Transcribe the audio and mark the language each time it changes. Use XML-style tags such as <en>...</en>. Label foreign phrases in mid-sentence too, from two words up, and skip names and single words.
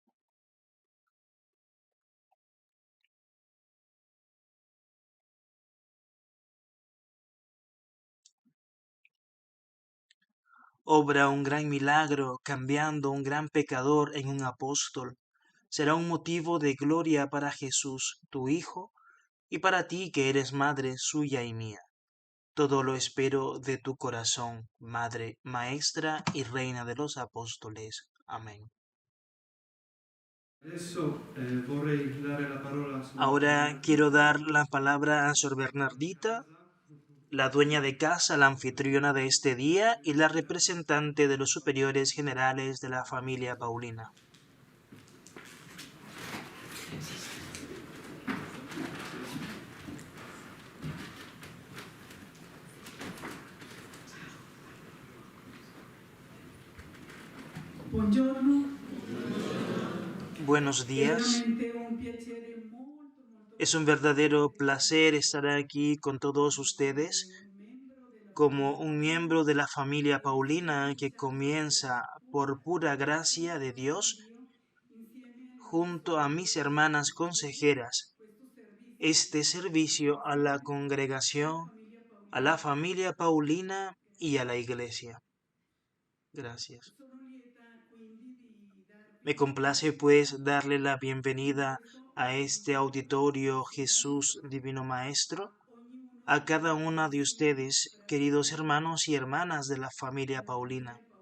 <es>Obra un gran milagro, cambiando un gran pecador en un apóstol. Será un motivo de gloria para Jesús, tu Hijo, y para ti que eres madre suya y mía. Todo lo espero de tu corazón, Madre, Maestra y Reina de los Apóstoles. Amén.</es> <it>Adesso vorrei dare la parola a Suor</it> <es>Ahora quiero Bernardita, dar la palabra a Sor</es> <it>padrona di Bernardita, casa.</it> <es>la dueña de casa, la anfitriona de este día y la representante de los superiores generales de la familia Paulina.</es> <it>Buongiorno,</it> <es>Buenos</es> <it>è</it> <es>días.</es> <it>veramente un piacere molto</it> <es>Es un</es> <it>grande</it> <es>verdadero placer</es> <it>essere</it> <es>estar aquí con todos</es> <it>qui</it> <es>ustedes</es> <it>come un membro della</it> <es>como</es> <it>famiglia</it> <es>un</es> <it>Paolina</it> <es>miembro de la familia</es> <it>che sta</it> <es>Paulina que</es> <it>iniziando</it> <es>comienza por pura gracia de</es> <it>gracia di</it> <es>Dios</es> <it>Dio insieme alle mie</it> <es>junto a mis</es> <it>sorelle</it> <es>hermanas</es> <it>consegere</it> <es>consejeras</es> <it>questo servizio</it> <es>este</es> <it>di</it> <es>servicio a la</es> <it>formazione alla</it> <es>congregación,</es> <it>famiglia</it> <es>a la</es> <it>Paolina.</it> <es>familia Paulina y a la</es> <it>Grazie.</it> <es>iglesia. Gracias.</es> <it>Sono lieta</it> <es>Me complace pues darle la bienvenida a este auditorio Jesús Divino Maestro, a cada una de ustedes, queridos hermanos y hermanas de la familia Paulina.</es>